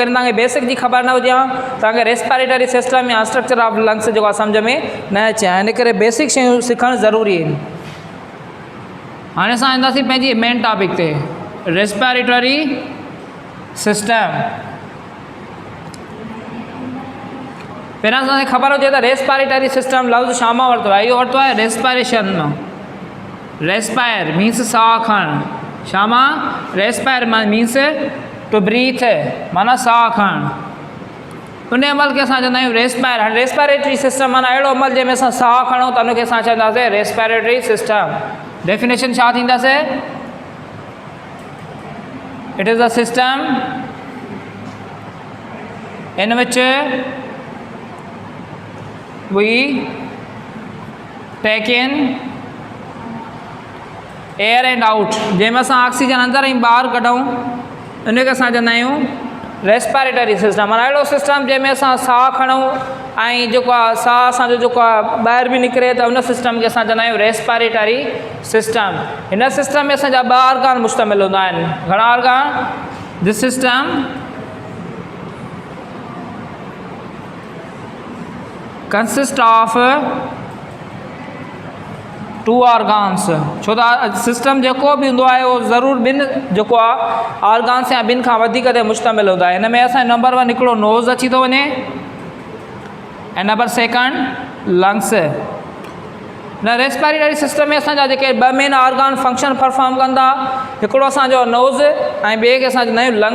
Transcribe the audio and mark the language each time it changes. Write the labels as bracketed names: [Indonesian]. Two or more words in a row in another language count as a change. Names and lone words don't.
[Sindhi] जेकॾहिं तव्हांखे बेसिक जी ख़बर न हुजे हा तव्हांखे [English] respiratory system [Sindhi] या [English] structure of lungs [Sindhi] जेको आहे सम्झ में न अचे हा। हिन करे बेसिक शयूं सिखणु ज़रूरी आहिनि। हाणे असां ईंदासीं पंहिंजी [English] main topic [Sindhi] ते, [English] respiratory system. [Sindhi] पहिरियां असांखे ख़बर हुजे त [English] respiratory system [Sindhi] लफ़्ज़ छा मां वरितो आहे, इहो वरितो आहे रेस्पायरेशन मां। [English] respire means [Sindhi] साह खणणु, छा मां, [English] respire means to breathe, [Sindhi] माना साह खणणु। उन अमल खे असां चवंदा आहियूं रेस्पायर। हाणे [English] respiratory system [Sindhi] माना अहिड़ो अमल जंहिंमें असां साह खणूं त उनखे असां चवंदासीं [English] respiratory system. [Sindhi] डेफिनेशन छा थींदासीं, [English] It is a system in which we take in air and out, [Sindhi] जंहिंमें असां ऑक्सीजन अंदरि ऐं ॿाहिरि कढूं उनखे असां चवंदा आहियूं [English] respiratory system. [Sindhi] माना अहिड़ो सिस्टम जंहिंमें असां साह खणूं ऐं जेको आहे साह असांजो जेको आहे ॿाहिरि बि निकिरे त उन सिस्टम खे असां चवंदा आहियूं [English] respiratory system. [Sindhi] हिन सिस्टम में असांजा ॿ ऑर्गन मुश्तमिल हूंदा आहिनि। [English] घणा organ, this system consist of 2 organs, [Sindhi] छो त सिस्टम जेको बि हूंदो आहे उहो ज़रूरु ॿिनि जेको आहे ऑर्गन्स या ॿिनि खां वधीक ते मुश्तमिल हूंदो आहे। हिन में असांजो नंबर 1 हिकिड़ो नोज़ अची थो वञे ऐं नंबर 2 लंग्स। न [English] respiratory system [Sindhi] में असांजा जेके 2 [English] main organ function perform [Sindhi] कंदा, हिकिड़ो असांजो नोज़ ऐं ॿिए खे असां चवंदा आहियूं लंग्स।